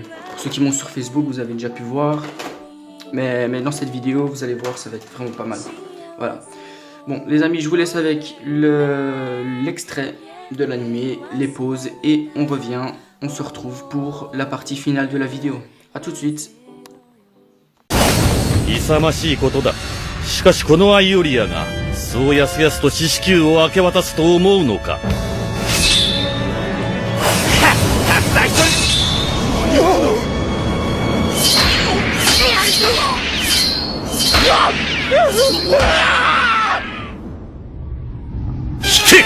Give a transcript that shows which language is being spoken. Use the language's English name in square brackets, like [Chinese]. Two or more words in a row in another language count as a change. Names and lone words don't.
[French] Pour ceux qui m'ont sur Facebook, vous avez déjà pu voir, mais dans cette vidéo, vous allez voir, ça va être vraiment pas mal. Voilà. Bon, les amis, je vous laisse avec l'extrait de l'animé, les pauses et on revient. On se retrouve pour la partie finale de la vidéo. A tout de suite. [Japanese] 勇ましいことだ。しかしこのアイオリアがそうやすやすと四死球を明け渡すと思うのか。たった一人。引け。